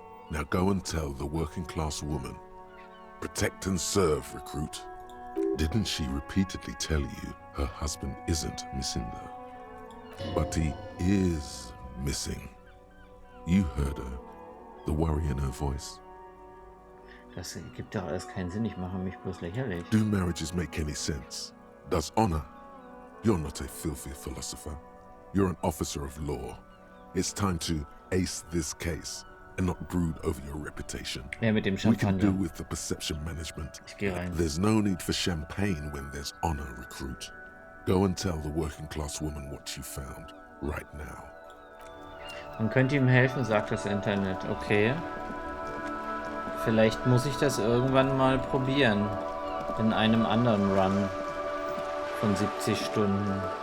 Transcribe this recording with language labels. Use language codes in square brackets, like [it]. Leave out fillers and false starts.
[en] Now go and tell the working class woman. Protect and serve, recruit. Didn't she repeatedly tell you her husband isn't missing though? But he is missing. You heard her, the worry in her voice. [de] Das gibt doch alles keinen Sinn, ich mache mich bloß lächerlich. [en] Do marriages make any sense? Does honor? You're not a filthy philosopher. You're an officer of law. It's time to ace this case and not brood over your reputation. [de] Ja, mit dem [en] We can do [de] Champagner. [en] with the perception management. [de] Ich geh rein. [en] There's no need for champagne when there's honor, recruit. Go and tell the working class woman what you found right now. [de] Man könnte ihm helfen, sagt das Internet. Okay. Vielleicht muss ich das irgendwann mal probieren. In einem anderen Run von 70 Stunden.